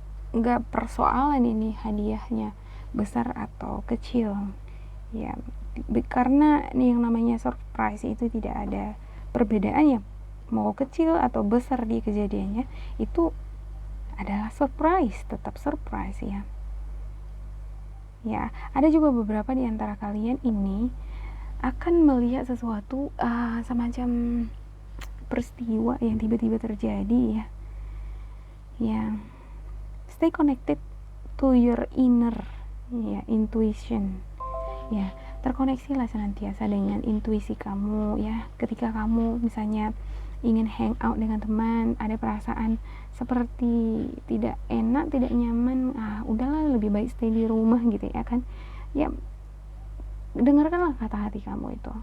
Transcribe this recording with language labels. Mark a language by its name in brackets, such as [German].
[Indonesian] Enggak persoalan ini hadiahnya besar atau kecil ya, karena ini yang namanya surprise itu tidak ada perbedaannya, mau kecil atau besar di kejadiannya, itu adalah surprise, tetap surprise ya. Ya, ada juga beberapa di antara kalian ini akan melihat sesuatu semacam peristiwa yang tiba-tiba terjadi ya. [English] Ya, stay connected to your inner ya, intuition. [Indonesian] Ya, terkoneksilah senantiasa dengan intuisi kamu ya. Ketika kamu misalnya ingin hang out dengan teman, ada perasaan seperti tidak enak, tidak nyaman, udahlah lebih baik stay di rumah gitu ya kan. Ya, dengarkanlah kata hati kamu itu.